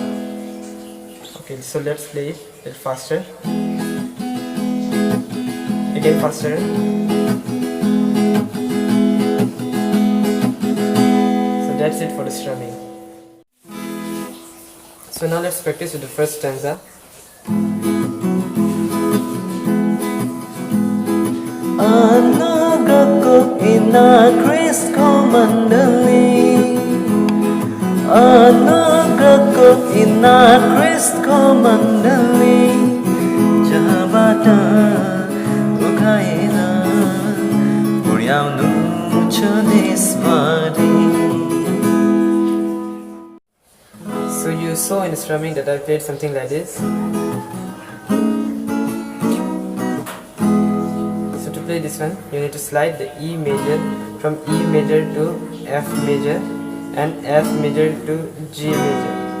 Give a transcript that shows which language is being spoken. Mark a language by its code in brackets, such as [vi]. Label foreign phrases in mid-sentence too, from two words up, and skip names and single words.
[en] Okay, so let's play it a little faster. Again faster. That's it for the strumming. So now let's practice with the first stanza. [ne] अनुग्रह को इनार ख्रीष्ट को मण्डली, अनुग्रह को इनार ख्रीष्ट को मण्डली, जहाँबाट उखाएर पुर्याउनु छ देशभरि. [en] So you saw in the strumming that I played something like this. So to play this one, you need to slide the E major from E major to F major and F major to G major.